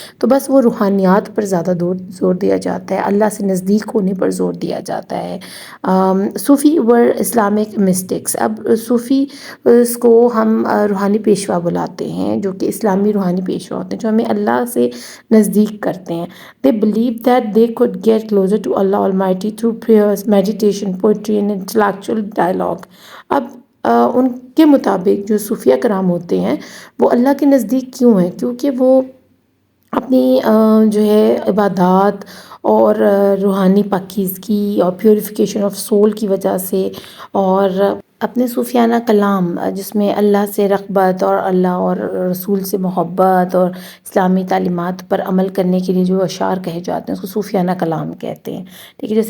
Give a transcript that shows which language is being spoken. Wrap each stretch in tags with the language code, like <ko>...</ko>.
<ur>تو بس وہ روحانیات پر زیادہ زور دیا جاتا ہے، اللہ سے نزدیک ہونے پر زور دیا جاتا ہے.</ur> <en>Sufi or Islamic mystics.</en> <ur>اب صوفی اس کو ہم روحانی پیشوا بلاتے ہیں جو کہ اسلامی روحانی پیشوا ہوتے ہیں جو ہمیں اللہ سے نزدیک کرتے ہیں.</ur> <en>they believe that they could get closer to Allah Almighty through prayers, meditation, poetry and intellectual dialogue.</en> <ur>اب ان کے مطابق جو صوفیہ کرام ہوتے ہیں وہ اللہ کے نزدیک کیوں ہیں؟ کیونکہ وہ اپنی جو ہے عبادات اور روحانی پاکیزگی اور</ur> <en>purification of soul</en> <ur>کی وجہ سے اور اپنے صوفیانہ کلام جس میں اللہ سے رغبت اور اللہ اور رسول سے محبت اور اسلامی تعلیمات پر عمل کرنے کے لیے جو اشعار کہے جاتے ہیں اس کو صوفیانہ کلام کہتے ہیں، ٹھیک ہے.</ur>